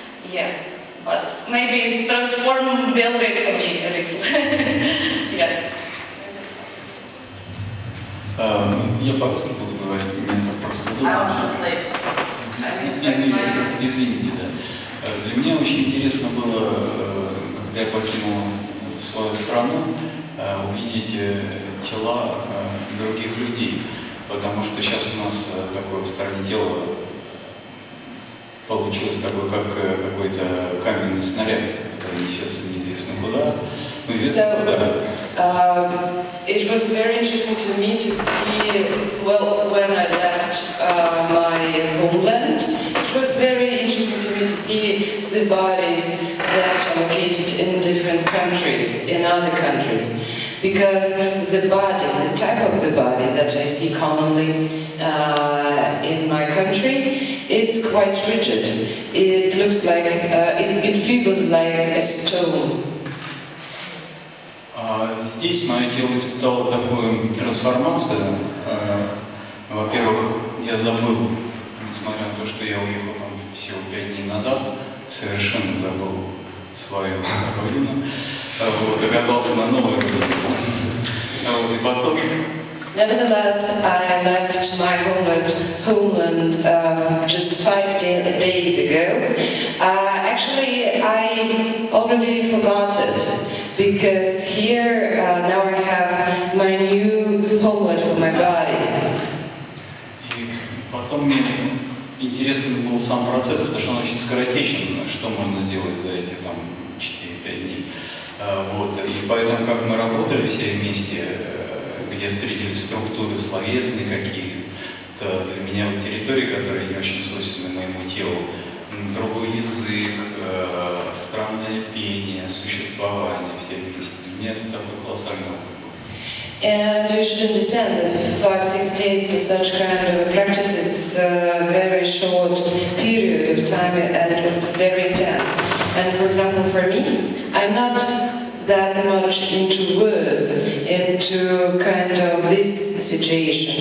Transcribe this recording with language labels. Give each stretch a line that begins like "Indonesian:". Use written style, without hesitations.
English: Yeah, but maybe transform Belgrade for me a little. Yeah.
Russian: Я по-русски буду говорить, ментор просто думал. Извините, да. Для меня очень интересно было, когда я покинул свою страну, увидеть тела других людей. потому что сейчас у нас такое в стране дело получилось такое, как какой-то каменный снаряд, который несется неизвестно куда. Ну, известно куда.
English: It was very interesting to me to see, well, when I left my homeland, it was very interesting to me to see the bodies that are located in different countries, in other countries. Because the body, the type of the body that I see commonly in my country, it's quite rigid. It looks like, it feels like a stone.
Russian: Здесь мое тело испытало такую трансформацию. Во-первых, я забыл, несмотря на то, что я уехал там всего 5 дней назад, совершенно забыл свою родину. Вот, оказался на новой родине. Вот, и потом...
English: Nevertheless, I left my homeland just 5 days ago. Actually, I already forgot it, because here now I have my new homeland for my body.
Russian: И потом мне интересен был сам процесс, потому что он очень скоротечен, что можно сделать за эти там 4-5 дней. Вот, и поэтому, как мы работали все вместе, где встретились структуры словесные какие-то, для меня вот территории, которые не очень свойственны моему телу, другой язык, странное пение, существование, все вместе. Для меня это такой колоссальный опыт был.
English: And you should understand that 5-6 days for such kind of practice is a very short period of time, and it was very intense. And for example, for me, I'm not that much into words, into kind of this situation.